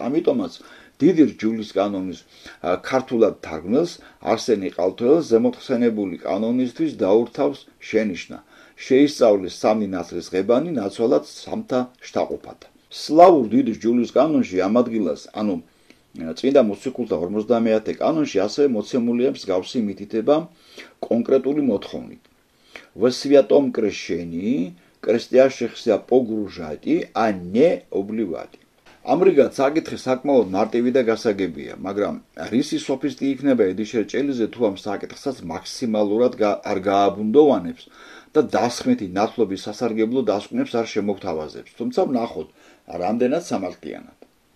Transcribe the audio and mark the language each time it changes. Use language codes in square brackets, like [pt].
[ka] ამიტომაც დიდი რჯულის კანონის ქართულად თარგმნელს არსენ ნიყალთოელს ზემოხსენებული კანონისთვის დაურთავს შენიშვნა. შეისწავლეს სამი ნათლისღებანი ნაცვალად სამთა შთაყოფად. სლავურ დიდი რჯულის კანონში ამ ადგილას, ანუ წმინდა მოციქულთა 50 კანონში ასევე მოცემულია მსგავსი მითითება კონკრეტული მოთხოვნით. [ru] В святом крещении крестящихся погружати, а не обливати. [ka] ამრიგად საკითხი საკმაოდ მარტივი და გასაგებია, მაგრამ რისი სოფისტი იქნება ედიშერ ჭელიძე თუ ამ საკითხსაც მაქსიმალურად არ გააბუნდოვანებს და დასხმითი ნათლობის სასარგებლო დასკვნებს არ შემოგთავაზებს, თუმცა ვნახოთ რამდენად სამართლიანად.